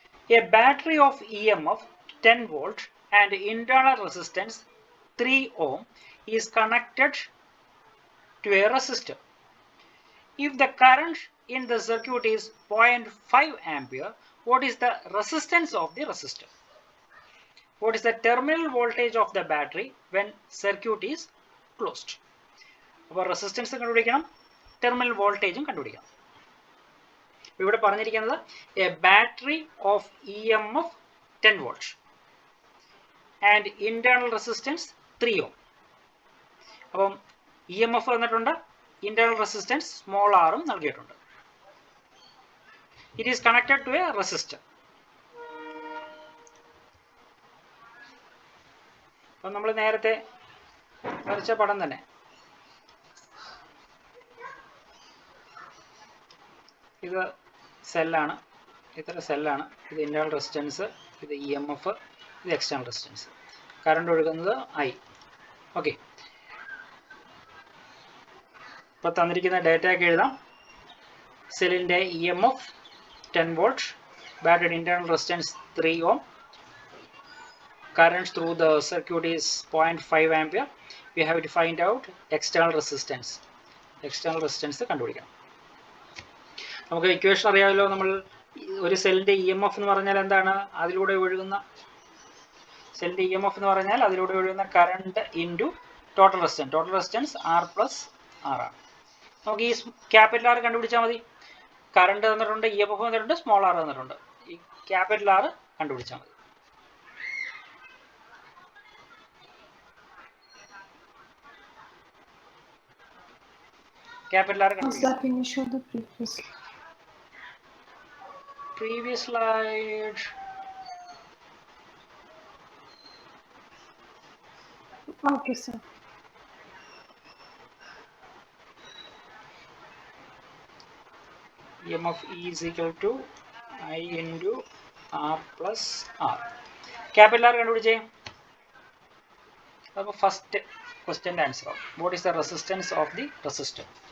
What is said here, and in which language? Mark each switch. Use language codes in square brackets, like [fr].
[en] A battery of EMF 10 volt and internal resistance 3 ohm is connected to a resistor. If the current in the circuit is 0.5 ampere, what is the resistance of the resistor? What is the terminal voltage of the battery when circuit is closed? [ml] അപ്പോൾ resistance കണ്ടുപിടിക്കണം, terminal വോൾട്ടേജും കണ്ടുപിടിക്കണം. ഇവിടെ പറഞ്ഞിരിക്കുന്നത് [en] A battery of EMF 10 volt and internal resistance 3 ohm. [ml] അപ്പം EMF തന്നിട്ടുണ്ട്, internal resistance small ആറും നൽകിയിട്ടുണ്ട്. [en] It is connected to a resistor. [ml] അപ്പം നമ്മൾ നേരത്തെ വരച്ച പടം തന്നെ ഇത് സെല്ലാണ്, ഇത്ര സെല്ലാണ്, ഇത് ഇന്റേണൽ റെസിസ്റ്റൻസ്, ഇത് EMF, ഇത് എക്സ്റ്റേണൽ റെസിസ്റ്റൻസ്. കറണ്ട് ഒഴുകുന്നത് I. ഓക്കെ, ഇപ്പോൾ തന്നിരിക്കുന്ന ഡേറ്റയൊക്കെ എഴുതാം. സെല്ലിൻ്റെ EMF 10 volt, battery internal resistance 3 Om, [en] current through the circuit is 0.5 ampere. We have to find out external resistance. External resistance [ml] കണ്ടുപിടിക്കണം. നമുക്ക് ഇക്വേഷൻ അറിയാമല്ലോ. നമ്മൾ ഒരു സെല്ലിന്റെ EMF എന്ന് പറഞ്ഞാൽ എന്താണ്? അതിലൂടെ ഒഴുകുന്ന സെല്ലിന്റെ EMF എന്ന് പറഞ്ഞാൽ അതിലൂടെ ഒഴുകുന്ന current into total resistance. Total resistance R plus R ആണ്. നമുക്ക് ഈ ക്യാപിറ്റൽ R കണ്ടുപിടിച്ചാൽ മതി. കറണ്ട് തന്നിട്ടുണ്ട്, EMF തന്നിട്ടുണ്ട്, സ്മോൾ r തന്നിട്ടുണ്ട്. ഈ ക്യാപിറ്റൽ R കണ്ടുപിടിച്ചാൽ മതി. [en] Capital R. Can you show the previous slide? Okay, sir. EMF E is equal to I into R plus R. Capital R [ml] കണ്ടുപിടിച്ചേ. അപ്പോൾ ഫസ്റ്റ് ക്വസ്റ്റ്യൻ്റെ ആൻസർ ആവും. [en] What is the resistance of the resistor?